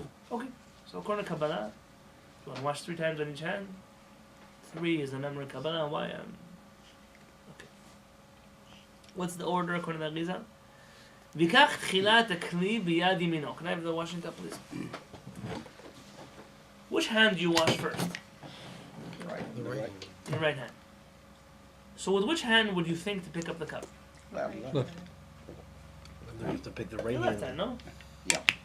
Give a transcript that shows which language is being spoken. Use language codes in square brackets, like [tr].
[en] Okay, so according to Kabbalah, you want to wash 3 times on each hand? 3 is the number of Kabbalah. Why? Okay. What's the order according to the Rizal? [he] ויקח תחילת הכלי ביד ימינו. [en] Can I have the washing cup, please? Which hand do you wash first? The right. Your right hand. So with which hand would you think to pick up the cup? Left. Left. And then you have to pick the right Your left hand, hand. no?